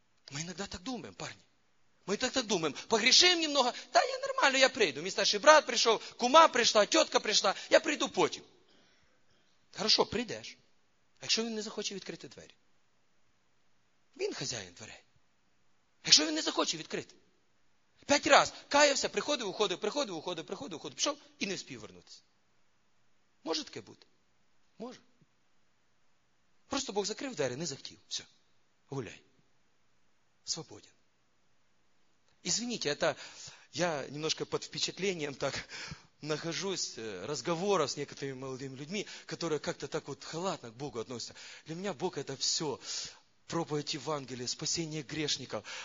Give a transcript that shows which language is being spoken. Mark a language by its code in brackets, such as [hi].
[ru] Мы иногда так думаем, парни. Мы иногда так думаем. Погрешим немного. Да, я нормально, я приду. Мне старший брат пришел, кума пришла, тетка пришла. Я приду потом. Хорошо, придешь. А если он не захочет открыть дверь? Он хозяин дверей. А если он не захочет открыть? [uk] 5 раз каявся, приходив, уходив, приходив, уходив, приходив, уходив, пішов і не спів вернутися. Може таке бути? Може. Просто Бог закрив двері, не захотів. [ru] Все. Гуляй. Свободен. Извините, это я немножко под впечатлением так нахожусь, разговоров с некоторыми молодыми людьми, которые как-то так вот халатно к Богу относятся. Для меня Бог это все. Проповедь Евангелия, спасение грешников.